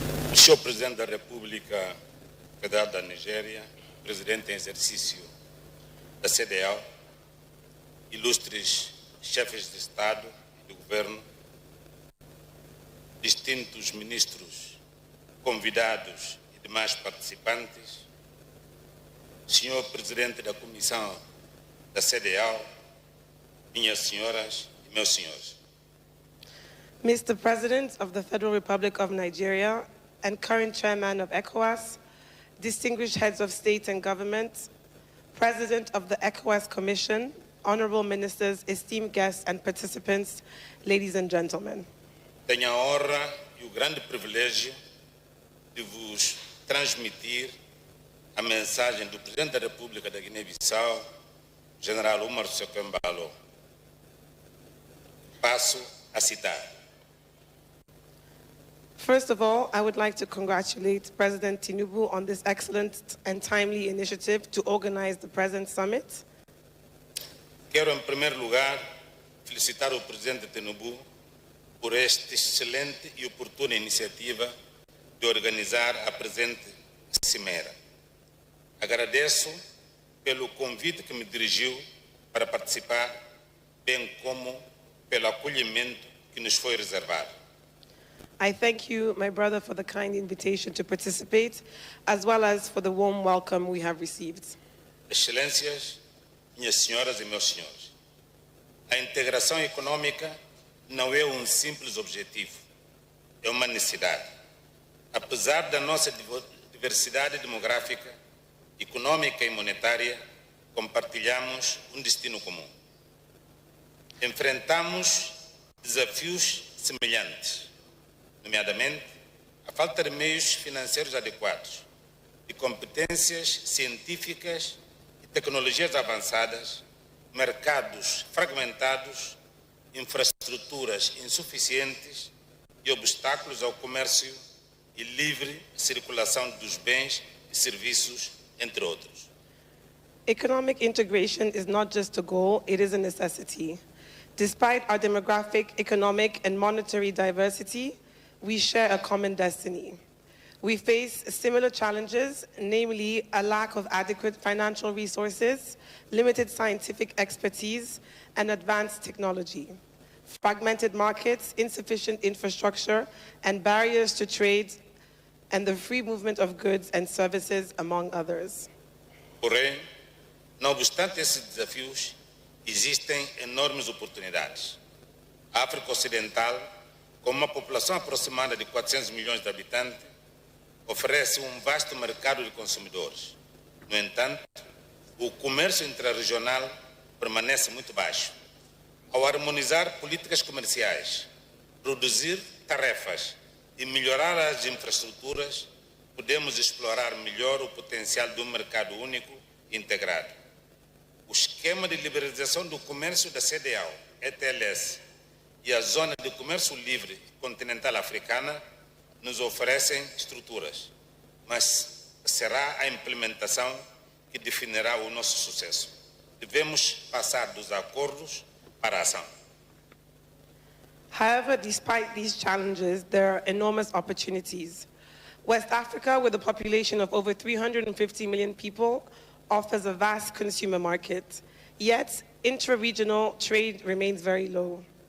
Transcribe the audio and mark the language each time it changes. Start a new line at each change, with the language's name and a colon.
Portuguese: Monsieur o Presidente da República Federal da Nigéria, Presidente em exercício da CDAO, ilustres chefes de Estado e de Governo, distintos ministros, convidados e demais participantes, Senhor Presidente da Comissão da CDAO, minhas senhoras e meus senhores.
English: Mr. President of the Federal Republic of Nigeria and current Chairman of ECOWAS, distinguished heads of state and government, President of the ECOWAS Commission, honorable ministers, esteemed guests and participants, ladies and gentlemen.
Portuguese: Tenho a honra e o grande privilégio de vos transmitir a mensagem do Presidente da República da Guiné-Bissau, General Umar Sokembalo. Passo a citar.
English: First of all, I would like to congratulate President Tinubu on this excellent and timely initiative to organize the present summit.
Portuguese: Quero, em primeiro lugar, felicitar o Presidente Tinubu por esta excelente e oportuna iniciativa de organizar a presente cimeira. Agradeço pelo convite que me dirigiu para participar, bem como pelo acolhimento que nos foi reservado.
English: I thank you, my brother, for the kind invitation to participate, as well as for the warm welcome we have received.
Portuguese: Excelências, minhas senhoras e meus senhores, a integração econômica não é um simples objetivo, é uma necessidade. Apesar da nossa diversidade demográfica, econômica e monetária, compartilhamos um destino comum. Enfrentamos desafios semelhantes, nomeadamente a falta de meios financeiros adequados, de competências científicas e tecnologias avançadas, mercados fragmentados, infraestruturas insuficientes e obstáculos ao comércio e livre circulação dos bens e serviços entre outros.
English: Economic integration is not just a goal, it is a necessity. Despite our demographic, economic, and monetary diversity, we share a common destiny. We face similar challenges, namely a lack of adequate financial resources, limited scientific expertise, and advanced technology, fragmented markets, insufficient infrastructure, and barriers to trade and the free movement of goods and services, among others.
Portuguese: Porém, não obstante esses desafios, existem enormes oportunidades. A África Ocidental, com uma população aproximada de 400 milhões de habitantes, oferece vasto mercado de consumidores. No entanto, o comércio intrarregional permanece muito baixo. Ao harmonizar políticas comerciais, reduzir tarefas e melhorar as infraestruturas, podemos explorar melhor o potencial do mercado único integrado. O esquema de liberalização do comércio da CEDEAO, ETLS, e a Zona de Comércio Livre Continental Africana nos oferecem estruturas, mas será a implementação que definirá o nosso sucesso. Devemos passar dos acordos para a ação.
English: However, despite these challenges, there are enormous opportunities. West Africa, with a population of over 350 million people, offers a vast consumer market. Yet, intra-regional trade remains very low.